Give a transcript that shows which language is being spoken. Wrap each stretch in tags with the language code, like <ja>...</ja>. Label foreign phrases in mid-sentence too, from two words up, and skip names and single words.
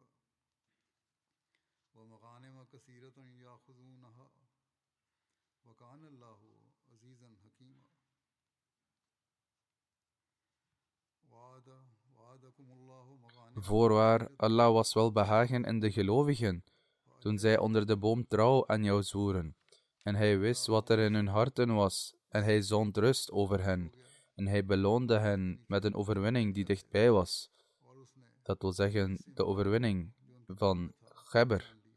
<ar>ومغانم كثيرة يأخذونها وَكَانَ اللَّهُ عَزِيزًا حَكِيمًا وَعَدَكُمُ اللَّهُ مَغَانِمَ</ar> <nl>Voorwaar, Allah was wel behagen in de gelovigen, toen zij onder de boom trouw aan jou zwoeren. En hij wist wat er in hun harten was, en hij zond rust over hen. En hij beloonde hen met een overwinning die dichtbij was. Dat wil zeggen, de overwinning van Ghabr.</nl>